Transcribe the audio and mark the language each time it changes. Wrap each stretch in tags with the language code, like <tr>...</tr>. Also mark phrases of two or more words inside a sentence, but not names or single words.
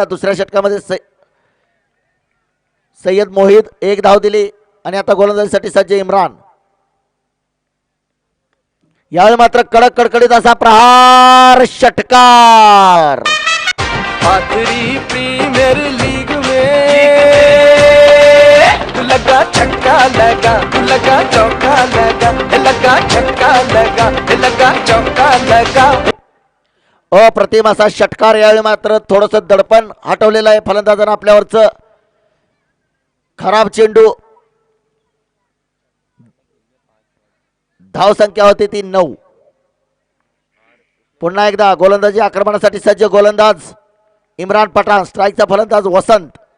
<mr>दुसऱ्या षटकामध्ये सय्यद मोहिद 1 धाव दिली आणि आता गोलंदाजीसाठी सज्ज इम्रान. यावेळी मात्र कडक कडकडीत असा प्रहार, षटकार.</mr> <hi>पाथरी प्रीमियर लीग में तू लगा छक्का लगा, तू लगा चौका लगा, लगा छक्का लगा, लगा चौका लगा.</hi> <mr>अप्रतिम असा षटकार. यावेळी मात्र थोडस दडपण हटवलेलं आहे फलंदाजांना आपल्यावरचं. खराब चेंडू. धाव संख्या होती ती 9. पुन्हा एकदा गोलंदाजी आक्रमणासाठी सज्ज गोलंदाज इम्रान पठाण, स्ट्राईकचा फलंदाज वसंत.</mr>